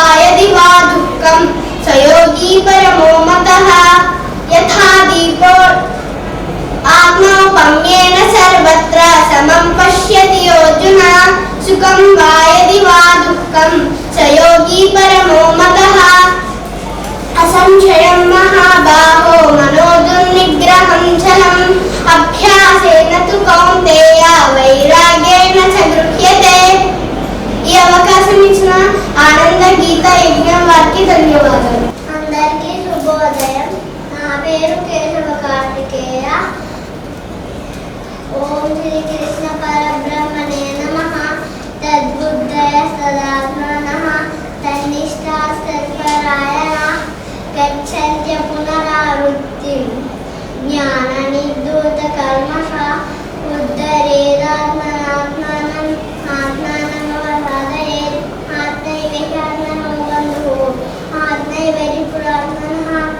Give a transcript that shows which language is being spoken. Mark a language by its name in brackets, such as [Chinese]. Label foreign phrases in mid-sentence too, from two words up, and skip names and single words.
[Sanskrit] यदि वा दुःखं स योगी परमो मतः यथा दीपो आत्मौपम्येन सर्वत्र समं पश्यति अर्जुन सुखं वा यदि वा दुःखं स योगी परमो मतः असंशयं महाबाहो मनोदुर्निग्रहं चलम् अभ्यासेन तु कौन्तेय वैराग्येण च गृह्यते. [Telugu] ఈ అవకాశం ఇచ్చిన ఆనంద గీత యజ్ఞం వారికి ధన్యవాదాలు. అందరికీ శుభోదయం. నా పేరు కేశవ కార్తికేయ. [Sanskrit] ఓం శ్రీకృష్ణ పరబ్రహ్మణే నమః. తద్బుద్ధయ సదాత్మనః తన్నిష్టాస్తత్పరాయణాః గచ్చన్త్య పునరావృత్తిం జ్ఞాననిర్ధూతకల్మషాः ఉద్ధరేదాత్మనాత్మానం ఆత్మానమవసాదయేత్ ఆత్మైవ హ్యాత్మనో బంధుః ఆత్మైవ రిపురాత్మనः